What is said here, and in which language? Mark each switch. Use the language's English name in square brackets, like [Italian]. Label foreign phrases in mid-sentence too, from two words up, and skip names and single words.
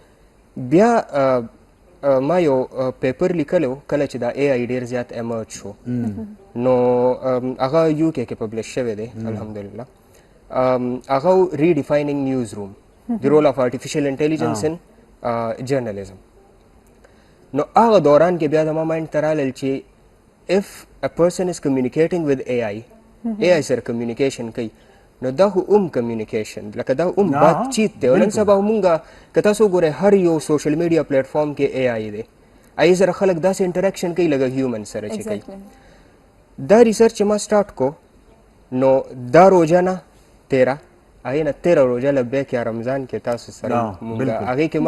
[Pashto] بیا ما یو پیپر لیکلی و کله چې دا اے آی ډېر زیات ایمرج شو نو هغه یو کې پبلش شوی دی الحمدلله هغه ریډیفاینینګ نیوز روم د رول اف آرټیفیشل انټیلیجنس ان جرنالیزم نو هغه دوران کې بیا زما مایند ته رالل چې [English] if a person is communicating with AI [Pashto] سره communication کوي نو دا خو communication لکه دا بات چیت دی او نن سبا مونږه که تاسو وګورئ هر یو [English] social media platform [Pashto] کې AI دی AI سره خلک داسې انټریکشن کوي لکه هیومن سره چې کوي دا ریسرچ چې ما سټارټ کو نو دا روزانه 13 هغې نه 13 روزه له بیا کې رمضان کې تاسو سره مونږ هغې کې